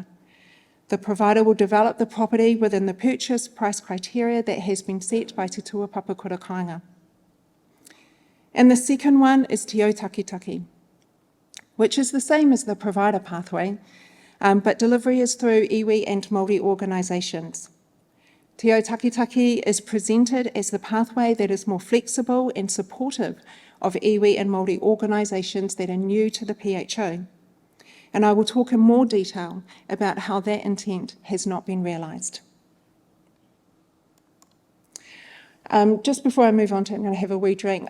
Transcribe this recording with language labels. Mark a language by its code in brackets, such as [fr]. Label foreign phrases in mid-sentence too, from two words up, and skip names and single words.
[en] The provider will develop the property within the purchase price criteria that has been set by Te Tuapapa Kura Kāinga. And the second one is Te O Takitaki, which is the same as the provider pathway, but delivery is through iwi and Māori organisations. Te O Takitaki is presented as the pathway that is more flexible and supportive of iwi and Māori organisations that are new to the PHO. And I will talk in more detail about how that intent has not been realised. Just before I move on to, I'm going to have a wee drink.